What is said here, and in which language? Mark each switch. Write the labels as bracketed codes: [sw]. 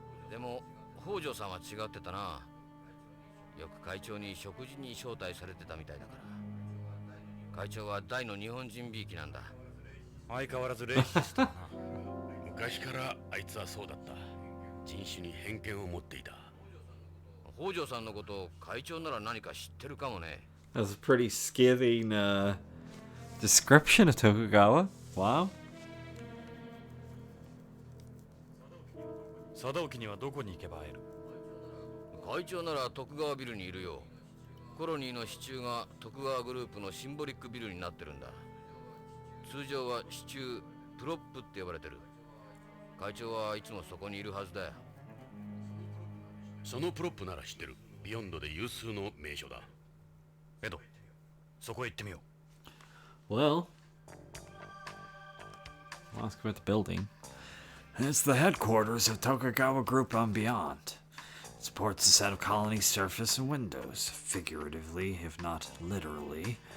[ja] でも北条さんは違ってたな。よく会長に食事に招待されてたみたいだから。会長は大の日本人びいきなんだ。相変わらずレイシストだな。昔からあいつはそうだった。人種に偏見を持っていた。北条さんのこと会長なら何か知ってるかもね。 [en] That's a pretty scathing description of Tokugawa. Wow. [ja] 貞沖にはどこに行けば会える？会長なら徳川ビルにいるよ。コロニーの支柱が徳川グループのシンボリックビルになってるんだ。通常は支柱プロップって呼ばれてる。会長はいつもそこにいるはずだよ。そのプロップなら知ってる。ビヨンドで有数の名所だ。エド、そこへ行ってみよう。 [en] Well, I'll ask about the building. It's the headquarters of Tokugawa Group on Beyond. It supports a set of colony surface and windows, figuratively, if not literally.